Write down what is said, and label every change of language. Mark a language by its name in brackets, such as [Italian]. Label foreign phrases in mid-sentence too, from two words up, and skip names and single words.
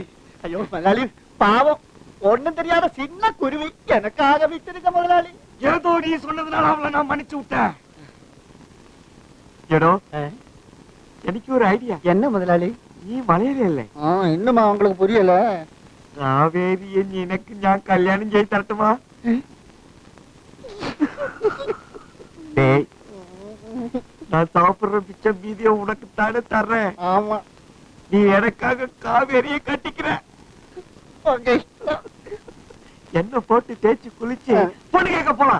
[Tamil] ஐயோ முதலாளி, பாவம், ஒண்ணும் தெரியாத சின்ன குருவி, எனக்காக விட்டுருக்க முதலாளி. ஏதோ நீ சொன்னதுனால அவளை நான் மன்னிச்சு விட்டேன். ஏடோ எனக்கு ஒரு ஐடியா. என்ன முதலாளி? நீ மலையில இல்லை, இன்னுமா உங்களுக்கு புரியல? [Malayalam] കാവേരിയെ നിനക്ക് ഞാൻ കല്യാണം ചെയ്ത് തരട്ടുമാ? [Tamil] டேய், நான் சாப்பிடுற பிச்சை மீதியை உனக்கு தானே தர்றேன். ஆமா, நீ எனக்காக காவேரியை கட்டிக்கிற. உங்க இஷ்டம். என்ன போட்டு தேய்ச்சி குளிச்சு பொண்ணு கேட்க போலாம்.